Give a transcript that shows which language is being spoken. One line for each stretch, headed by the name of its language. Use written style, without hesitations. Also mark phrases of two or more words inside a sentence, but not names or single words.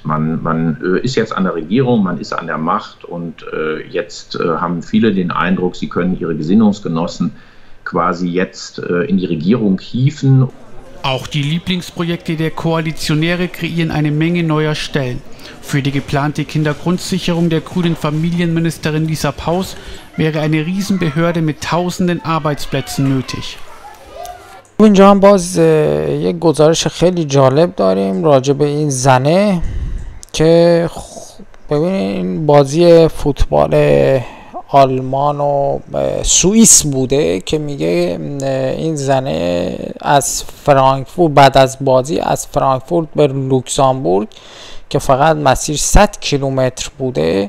German: Man ist jetzt an der Regierung, man ist an der Macht und jetzt haben viele den Eindruck, sie können ihre Gesinnungsgenossen quasi jetzt in die Regierung hieven. Auch die Lieblingsprojekte der Koalitionäre kreieren eine Menge neuer Stellen. Für die geplante Kindergrundsicherung der grünen Familienministerin Lisa Paus wäre eine Riesenbehörde mit tausenden Arbeitsplätzen nötig.
Persian: اینجا هم باز یک گزارش خیلی جالب داریم راجع به این زنه که ببینید بازی فوتبال آلمان و سوئیس بوده که میگه این زنه از فرانکفورت بعد از بازی از فرانکفورت به لوکزامبورگ که فقط مسیر 100 کیلومتر بوده